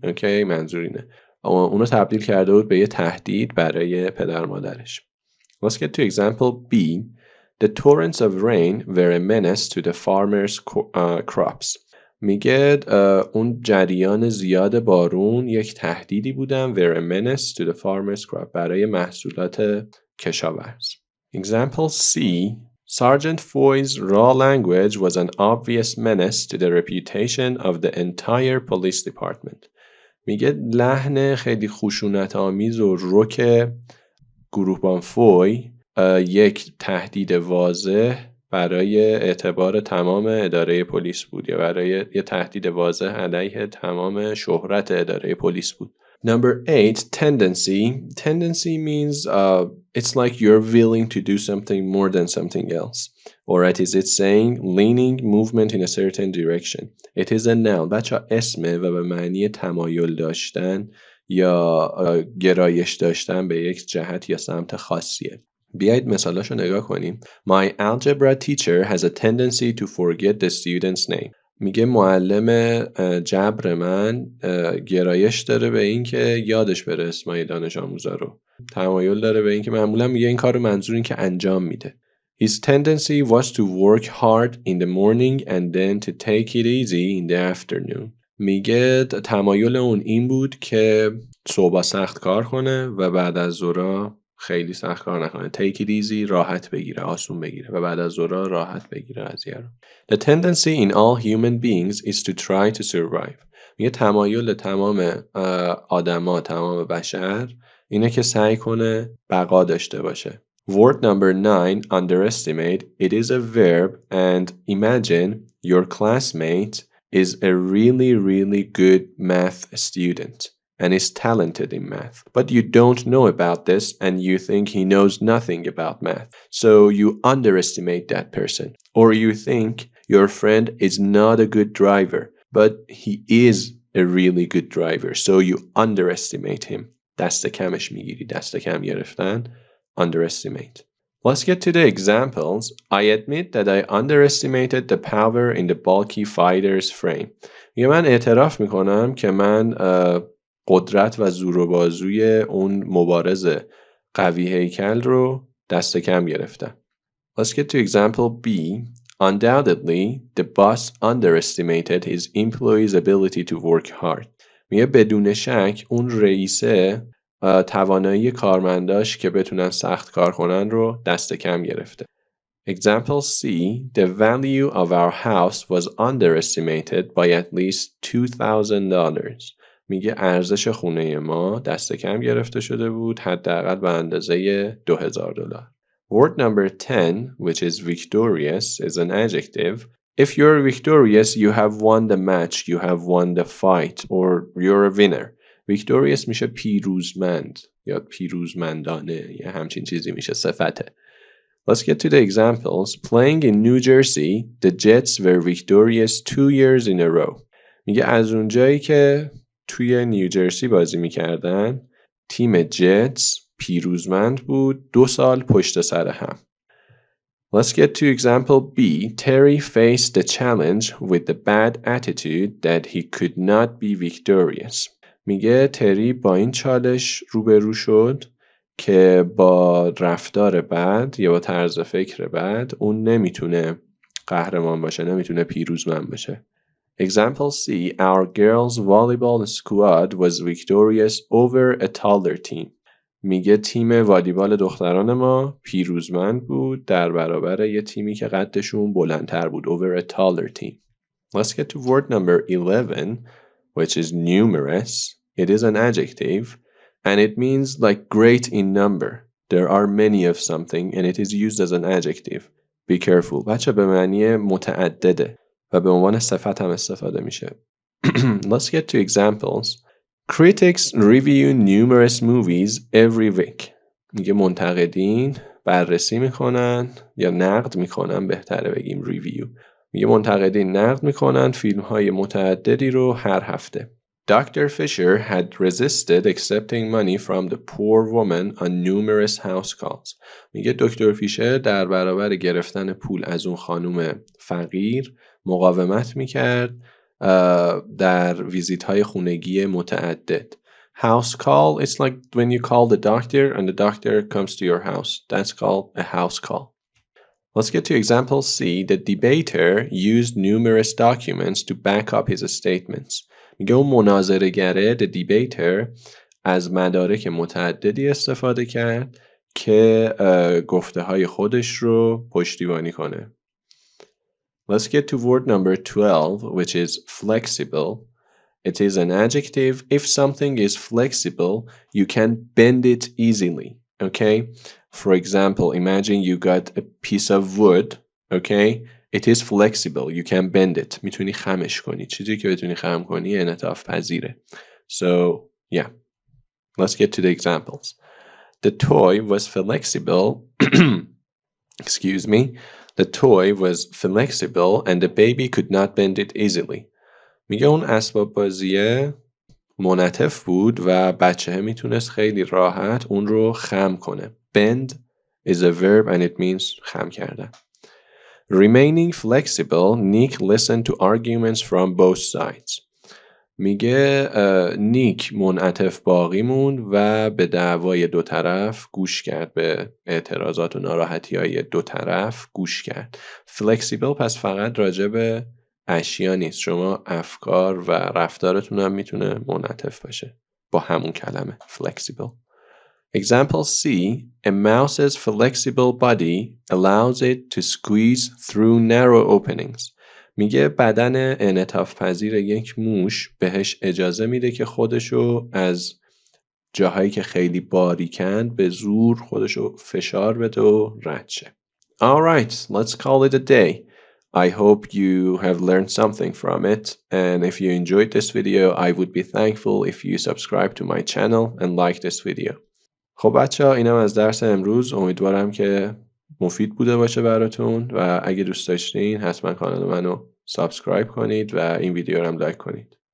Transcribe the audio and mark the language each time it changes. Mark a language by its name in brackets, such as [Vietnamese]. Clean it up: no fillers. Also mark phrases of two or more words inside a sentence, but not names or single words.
[Persian] اوکی، منظور اینه. اونو تبدیل کرده بود به یه تهدید برای پدر مادرش. [English] Let's get to example B. The torrents of rain were a menace to the farmers' crops. [Persian] میگه اون جریان زیاد بارون یک تهدیدی بودن. [English] were a menace to the farmers' crop [Persian] برای محصولات کشاورز. [English] Example C. Sergeant Foy's raw language was an obvious menace to the reputation of the entire police department. [Persian] میگه لحن خیلی خشونت آمیز و رک گروهبان فوی یک تهدید واضح برای اعتبار تمام اداره پلیس بود یا برای یه تهدید واضح علیه تمام شهرت اداره پلیس بود. [English] Number 8, tendency. Tendency means it's like you're willing to do something more than something else. Or as it's saying, leaning movement in a certain direction. It is a noun. [Persian] بچه اسمه و به معنی تمایل داشتن یا گرایش داشتن به یک جهت یا سمت خاصیه. بیایید مثالاشو نگاه کنیم. [English] My algebra teacher has a tendency to forget the student's name. [Persian] میگه معلم جبر من گرایش داره به این که یادش بره اسمای دانش آموزا رو. تمایل داره به این که معمولا میگه این کار رو منظور این که انجام میده. [English] His tendency was to work hard in the morning and then to take it easy in the afternoon. [Persian] میگه تمایل اون این بود که صبح سخت کار کنه و بعد از ظهر خیلی سخت کار نکنه. [English] Take it easy، [Persian] راحت بگیره، آسون بگیره و بعد از ظهر راحت بگیره قضیه رو. [English] The tendency in all human beings is to try to survive. [Persian] میگه تمایل تمام آدما، تمام بشر اینه که سعی کنه بقا داشته باشه. [English] Word number 9, underestimate. It is a verb and imagine your classmate is a really good math student and is talented in math. But you don't know about this and you think he knows nothing about math. So you underestimate that person. Or you think your friend is not a good driver, but he is a really good driver. So you underestimate him. [Persian] دست کمش میگیری. دست کم گرفتن. Underestimate. [English] Let's get to the examples. I admit that I underestimated the power in the bulky fighter's frame. [Persian] من اعتراف میکنم که من قدرت و زور و بازوی اون مبارز قوی هیکل رو دست کم گرفتم. [English] Let's get to example B. Undoubtedly, the boss underestimated his employees' ability to work hard. [Persian] میگه بدون شک اون رئیسه توانایی کارمنداش که بتونن سخت کار کنن رو دست کم گرفته. [English] Example C. The value of our house was underestimated by at least $2,000. [Persian] میگه ارزش خونه ما دست کم گرفته شده بود حداقل به اندازه $2,000. [English] Word number 10, which is victorious, is an adjective. If you're victorious, you have won the match, you have won the fight, or you're a winner. [Persian] Victorious میشه پیروزمند یا پیروزمندانه یا همچین چیزی میشه صفته. [English] Let's get to the examples. Playing in New Jersey, the Jets were victorious 2 years in a row. [Persian] میگه از اونجایی که توی نیوجرسی بازی میکردن تیم جتس پیروزمند بود 2 سال پشت سر هم. [English] Let's get to example B. Terry faced the challenge with the bad attitude that he could not be victorious. [Persian] میگه تری با این چالش روبرو شد که با رفتار بد یا با طرز فکر بد اون نمیتونه قهرمان باشه، نمیتونه پیروزمند باشه. [English] Example C. Our girls volleyball squad was victorious over a taller team. [Persian] میگه تیم والیبال دختران ما پیروزمند بود در برابر یه تیمی که قدشون بلندتر بود. [English] Over a taller team. Let's get to word number 11, which is numerous. It is an adjective and it means like great in number. There are many of something and it is used as an adjective. Be careful. [Persian] بچه به معنی متعدده و به عنوان صفت هم استفاده میشه. [English] Let's get to examples. Critics review numerous movies every week. [Persian] میگه منتقدین بررسی میکنن یا نقد میکنن، بهتره بگیم review. میگه منتقدین نقد میکنن فیلم های متعددی رو هر هفته. [English] Dr. Fisher had resisted accepting money from the poor woman on numerous house calls. [Persian] میگه دکتر فیشر در برابر گرفتن پول از اون خانم فقیر مقاومت میکرد در ویزیت های خونگی متعدد. [English] House call, it's like when you call the doctor and the doctor comes to your house. That's called a house call. Let's get to example C. The debater used numerous documents to back up his statements. [Persian] میگه اون مناظره‌گره [English] the debater [Persian] از مدارک متعددی استفاده کرد که گفته های خودش رو پشتیبانی کنه. [English] Let's get to word number 12, which is flexible. It is an adjective. If something is flexible, you can bend it easily. Okay? For example, imagine you got a piece of wood Okay? It is flexible. You can bend it. [Persian] میتونی خمش کنی. چیزی که بتونی خم کنی انعطاف پذیره. [English] So, yeah. Let's get to the examples. The toy was flexible. Excuse me. The toy was flexible and the baby could not bend it easily. [Persian] میگه اون اسباب بازیه منعطف بود و بچه میتونست خیلی راحت اون رو خم کنه. [English] Bend is a verb and it means [Persian] خم کردن. [English] Remaining flexible, Nick listened to arguments from both sides. [Persian] میگه نیک منعطف باقی موند و به دعوای دو طرف گوش کرد، به اعتراضات و ناراحتی های دو طرف گوش کرد. Flexible پس فقط راجع به اشیا نیست، شما افکار و رفتارتون هم میتونه منعطف باشه با همون کلمه Flexible. [English] Example C. A mouse's flexible body allows it to squeeze through narrow openings. [Persian] میگه بدن انعطاف پذیر یک موش بهش اجازه میده که خودشو از جاهایی که خیلی باریکند به زور خودشو فشار بده و رد شه. [English] Alright, let's call it a day. I hope you have learned something from it, and if you enjoyed this video, I would be thankful if you subscribe to my channel and like this video. [Persian] خب بچه‌ها اینم از درس امروز. امیدوارم که مفید بوده باشه براتون و اگه دوست داشتین حتما کانال منو سابسکرایب کنید و این ویدیو رو هم لایک کنید.